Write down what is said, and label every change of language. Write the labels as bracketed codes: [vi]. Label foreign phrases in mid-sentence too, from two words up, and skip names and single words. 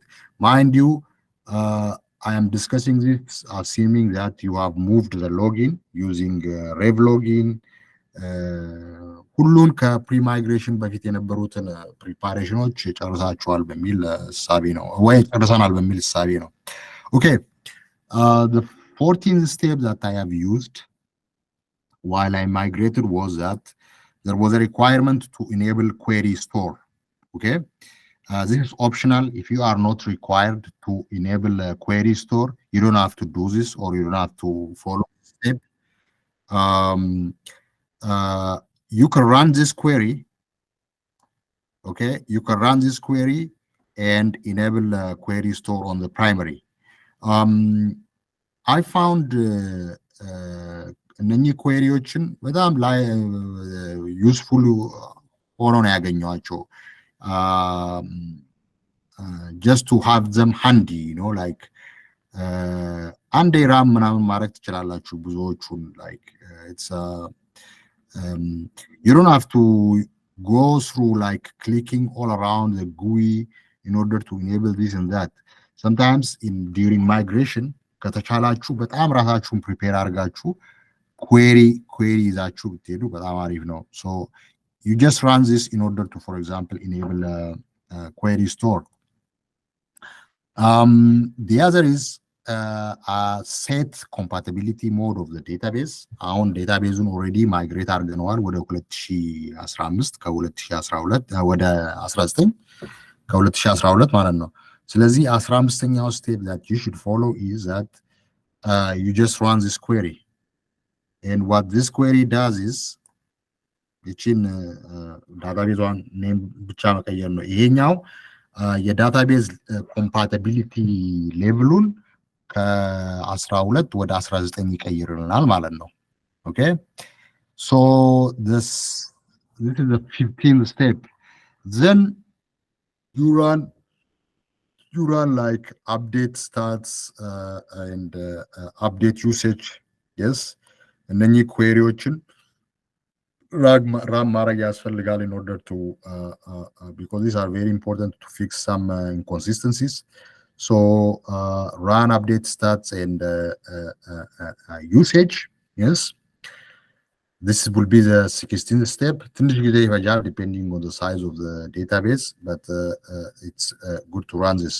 [en] Mind you, I am discussing this assuming that you have moved the login using rev login [am] ሁሉን ከፕሪማይግሬሽን በፊት የነበሩትን ፕሪፓሬሽኖች ጨርሳችኋል በሚል እሳቤ ነው ወይ ጨርሰናል በሚል እሳቤ ነው። [en] ኦኬ the 14th step that I have used while I migrated was that there was a requirement to enable query store. Okay, this is optional. If you are not required to enable a query store, you don't have to do this, or you don't have to follow this step. You can run this query. Okay, you can run this query and enable a query store on the primary. I found [am] እነኚህ ኩዌሪዎችን በጣም ላይ ዩስፉል ሆኖ ነው ያገኘኋቸው። [en] just to have them handy, you know, like [am] አንዴ ራም ምናምን ማድረግ ትችላላችሁ ብዙዎቹን [en] like it's you don't have to go through like clicking all around the GUI in order to enable this and that. Sometimes during migration [am] ከተቻላችሁ በጣም ራሳችሁን ፕሪፔር አድርጋችሁ query ይዛችሁ ብትሄዱ በጣም አሪፍ ነው። [en] So you just run this in order to, for example, enable a query store. The other is a set compatibility mode of the database. [am] አሁን ዴታቤዙን ኦልሬዲ ማይግሬት አድርገነዋል ወደ 2015 ከ2012 ወደ 19 ከ2012 ማለት ነው። ስለዚህ 15ኛው [en] step that you should follow is that you just run this query. And what this query does is [am] ይችን ዳታቤዟን ኔም ብቻ መቀየር ነው። ይሄኛው የዳታቤዝ ኮምፓቲቢሊቲ ሌቭሉን ከ12 ወደ 19 ይቀይርልናል ማለት ነው። ኦኬ [en] so this is the 15th step. Then you run like update stats and update usage. Yes, [am] እነኚህ ኩዌሪዎችን ራም ማድረግ ያስፈልጋል [en] in order to because these are very important to fix some inconsistencies. So run update stats and usage. Yes, this will be the 16th step. [am] ትንሽ ጊዜ ይፈጃል [en] depending on the size of the database, but it's good to run this.